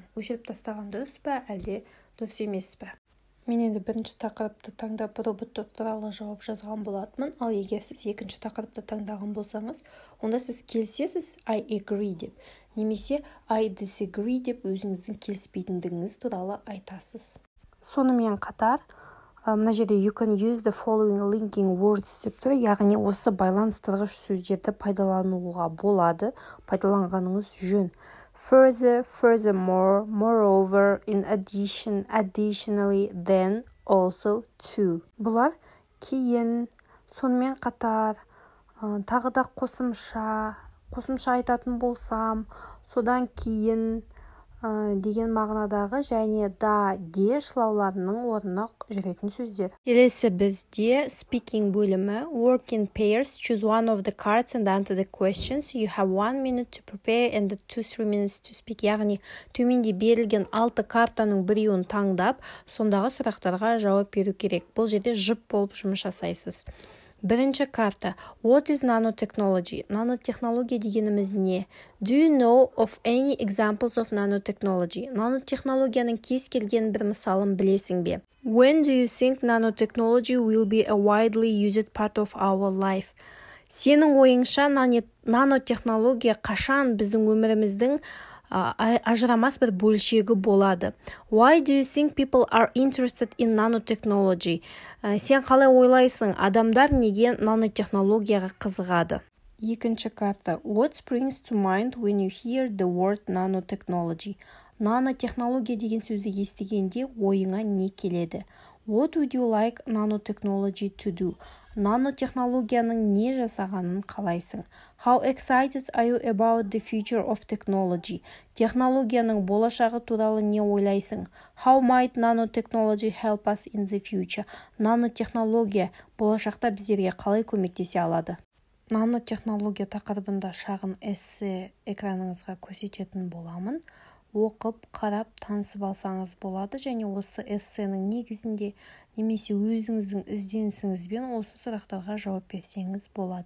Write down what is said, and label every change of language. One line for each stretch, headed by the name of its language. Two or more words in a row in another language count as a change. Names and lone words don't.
Kazakh: Өшіріп тастаған дұрыс па, әлде дұрыс емес пе? Мен енді бірінші тақырыпты таңдап роботтар туралы жауап жазған болатынмын, ал егер сіз екінші тақырыпты таңдаған болсаңыз, онда сіз келісесіз
English: I agree
Kazakh: деп, немесе
English: I disagree
Kazakh: деп өзіңіздің келіспейтіндігіңіз туралы айтасыз. Сонымен қатар, мына жерде
English: you can use the following linking words
Kazakh: деп тұр, яғни осы байланыстырғыш сөздерді пайдалануға болады, пайдаланғаныңыз жөн.
English: Further, furthermore, moreover, in addition, additionally, then, also, too.
Kazakh: Бұлар кейін, сонымен қатар, тағы да қосымша айтатын болсам, содан кейін деген мағынадағы және да де шылауларының орнына жүретін сөздер. Келесі бізде speaking бөлімі.
English: Work in pairs, choose one of the cards and answer the questions. You have 1 minute to prepare and 2-3 minutes to speak.
Kazakh: Яғни төменде берілген 6 картаның біреуін таңдап, сондағы сұрақтарға жауап беру керек. Бұл жерде жұп болып жұмыс жасайсыз. Бірінші карта.
English: What is nanotechnology?
Kazakh: Нанотехнология дегеніміз не?
English: Do you know of any examples of nanotechnology?
Kazakh: Нанотехнологияның кез келген бір мысалын білесің бе?
English: When do you think nanotechnology will be a widely used part of our life?
Kazakh: Сенің ойыңша нанотехнология қашан біздің өміріміздің ажырамас бір бөлшегі болады?
English: Why do you think people are interested in nanotechnology?
Kazakh: Сен қалай ойлайсың, адамдар неге нанотехнологияға қызығады? Екінші карта.
English: What springs to mind when you hear the word nanotechnology?
Kazakh: Нанотехнология деген сөзді естігенде ойыңа не келеді?
English: What would you like nanotechnology to do?
Kazakh: Нанотехнологияның не жасағанын қалайсың?
English: How excited are you about the future of technology?
Kazakh: Технологияның болашағы туралы не ойлайсың?
English: How might nanotechnology help us in the future?
Kazakh: Нанотехнология болашақта біздерге қалай көмектесе алады? Нанотехнология тақырыбында шағын эссе экраныңызға көрсететін боламын. Оқып, қарап, танысып алсаңыз болады, және осы эссенің негізінде немесе өзіңіздің ізденісіңізбен осы сұрақтарға жауап берсеңіз болады.